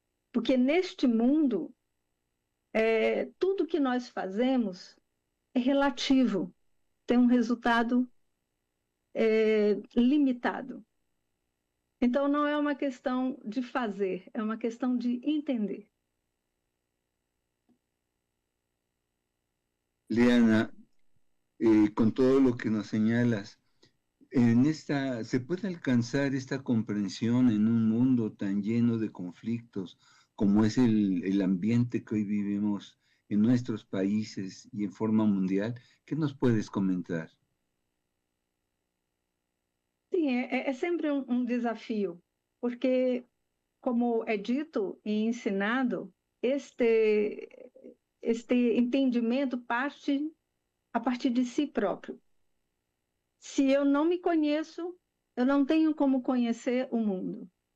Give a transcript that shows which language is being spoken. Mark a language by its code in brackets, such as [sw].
[pt] Porque neste mundo, tudo que nós fazemos é relativo, tem um resultado limitado. Então, não é uma questão de fazer, é uma questão de entender. [es] Liana, con todo lo que nos señalas, ¿se puede alcanzar esta comprensión en un mundo tan lleno de conflictos como es el ambiente que hoy vivimos en nuestros países y en forma mundial? ¿Qué nos puedes comentar? [pt] Sim, é sempre um desafio, porque, como é dito e ensinado, este entendimento parte a partir de si próprio. Se eu não me conheço, eu não tenho como conhecer o mundo.